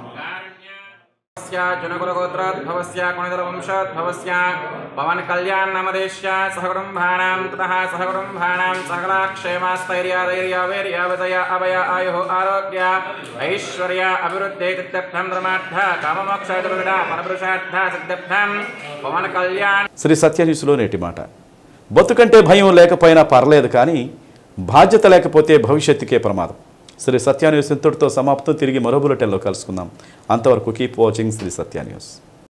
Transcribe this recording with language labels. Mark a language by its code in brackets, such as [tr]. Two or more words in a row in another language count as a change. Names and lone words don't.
[sa] जनकुलगोत्रोद्भवस्य कुणितवंशोद्भवस्य पवन कल्याण नामदेश्य सहकुटुम्बानां ततः सहकुटुम्बानां सकलाक्षेमस्थैर्याधैर्यवीर्यविजय अभय आयुः आरोग्य ऐश्वर्य अभिवृद्धि सिद्ध्यर्थं धर्मार्थ काममोक्षादिविगुण फलपुरुषार्थ सिद्ध्यर्थं पवन कल्याण. [te] శ్రీ సత్యన్యూస్లో నేటి మాట. బతుకంటే భయం లేకపోయినా పర్లేదు, కానీ బాధ్యత లేకపోతే భవిష్యత్తుకే ప్రమాదం. శ్రీ సత్య న్యూస్ ఇంతటితో సమాప్తం. తిరిగి మరో బులెటిన్లో కలుసుకుందాం. అంతవరకు [en] keep watching [te] శ్రీ సత్య న్యూస్.